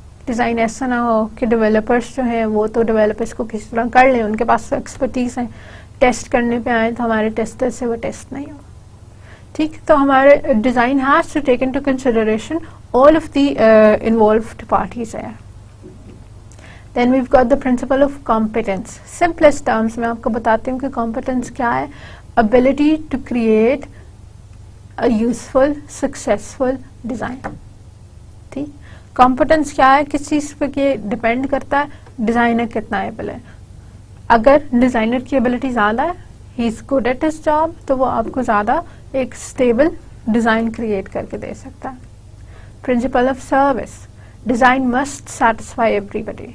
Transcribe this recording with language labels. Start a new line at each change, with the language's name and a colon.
Urdu: Design ایسا نہ ہو کہ ڈیولپرز جو ہیں وہ تو ڈیولپرز کو کسی طرح کر لیں, ان کے پاس ایکسپرٹیز ہیں, ٹیسٹ کرنے پہ آئیں تو ہمارے ٹیسٹر سے وہ ٹیسٹ نہیں ہو. ٹھیک. تو ہمارے
English: Design has to take into consideration all of the involved parties there. Then we've got the principle of competence.
Urdu: Simplest terms میں آپ کو بتاتی ہوں کہ competence کیا ہے.
English: Ability to create a useful, successful design.
Urdu: ٹھیک. Competence کیا ہے, کس چیز پہ یہ ڈپینڈ کرتا ہے, ڈیزائنر کتنا ایبل ہے. اگر ڈیزائنر کی ایبلٹی زیادہ ہے,
English: he is good at his job,
Urdu: تو وہ آپ کو زیادہ ایک اسٹیبل ڈیزائن کریٹ کر کے دے سکتا ہے.
English: Principle of service. Design must satisfy everybody.